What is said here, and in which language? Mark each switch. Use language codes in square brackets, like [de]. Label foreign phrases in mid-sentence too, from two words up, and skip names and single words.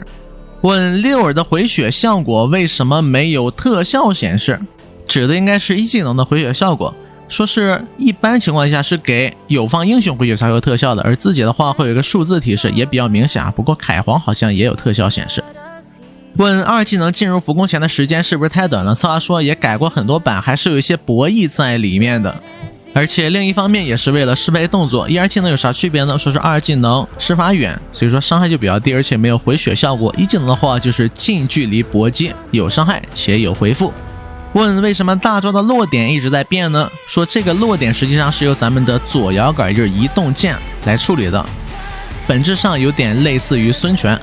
[zh] 問六兒的回血效果為什麼沒有特效顯示？指的應該是一技能的回血效果。說是一般情況下是給友方英雄回血才會有特效的，而自己的話會有一個數字提示，也比較明顯。不過凱皇好像也有特效顯示。問二技能進入浮攻前的時間是不是太短了？策劃說也改過很多版，還是有一些博弈在裡面的。而且另一方面也是為了適配動作。一二技能有啥區別呢？說是二技能施法遠，所以說傷害就比較低，而且沒有回血效果。一技能的話就是近距離搏擊，有傷害且有回復。問為什麼大招的落點一直在變呢？說這個落點實際上是由咱們的左搖桿，也就是移動鍵來處理的，本質上有點類似於孫權。